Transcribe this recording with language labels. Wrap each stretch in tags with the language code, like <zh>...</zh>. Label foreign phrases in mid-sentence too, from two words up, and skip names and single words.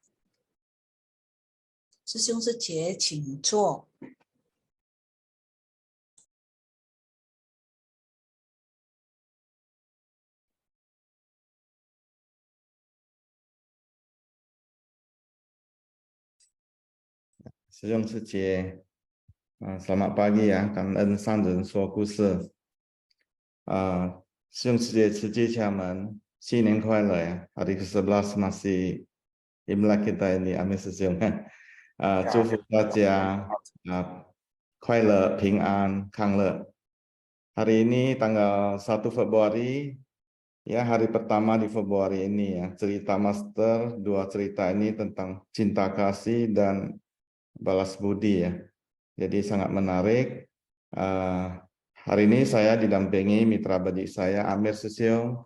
<zh>师兄师姐，请坐。师兄师姐</zh> <id>，selamat pagi ya,</id> <zh>感恩上人说故事。师兄师姐慈济家门，新年快乐 ya.</zh> <id>Hari ke-11 masih Imlek kita ini, amin 师兄。</id> <zh>祝福大家快乐、平安、康乐。</zh> <id>Hari ini tanggal 1 Februari, ya hari pertama di Februari ini ya. Cerita master, dua cerita ini tentang cinta kasih dan balas budi ya. Jadi sangat menarik. Hari ini saya didampingi mitra badik saya Amir Susyong.</id>